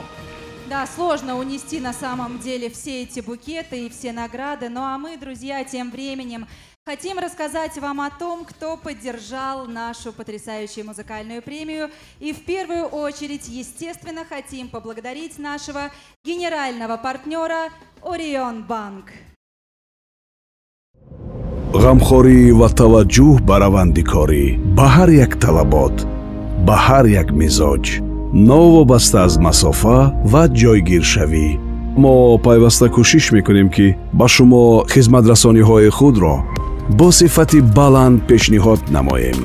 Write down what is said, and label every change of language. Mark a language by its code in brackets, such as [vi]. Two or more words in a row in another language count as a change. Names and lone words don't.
[ru] Да, сложно унести на самом деле все эти букеты и все награды. Ну а мы, друзья, тем временем хотим рассказать вам о том, кто поддержал нашу потрясающую музыкальную премию. И в первую очередь, естественно, хотим поблагодарить нашего генерального партнера Орион Банк. [tg] ғамхорӣ ва таваҷҷӯҳ ба равандикорӣ ба ҳар як талабот, ба ҳар як мизоҷ, новобаста аз масофа ва ҷойгиршавӣ. мо пайваста кӯшиш мекунем ки ба шумо хизматрасониҳои худро бо сифати баланд пешниҳод намоем.